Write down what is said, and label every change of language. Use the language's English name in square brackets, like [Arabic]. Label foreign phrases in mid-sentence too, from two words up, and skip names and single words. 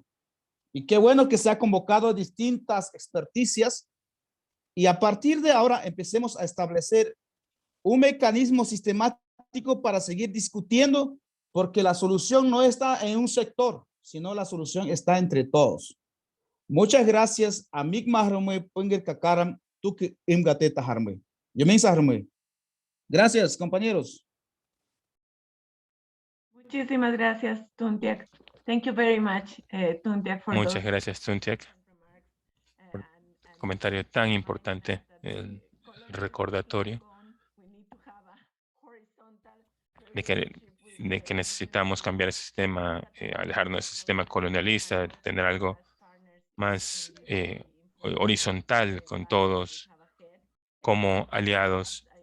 [Spanish] Y qué bueno que se ha convocado a distintas experticias y a partir de ahora empecemos a establecer un mecanismo sistemático para seguir discutiendo, porque la solución no está en un sector, sino la solución está entre todos. Muchas gracias a Migma Harmue, Punger Kakaram, Tuk Imgateta Harmue. Yomensa Harmue. Gracias, compañeros. Muchísimas gracias, Tuntiak. [English] Thank you very much, Tuntiak, for [Spanish] Muchas [English] those [Spanish] gracias, Tuntiak, por el comentario tan importante, el recordatorio de que necesitamos cambiar el sistema, alejarnos del sistema colonialista, tener algo más horizontal con todos como aliados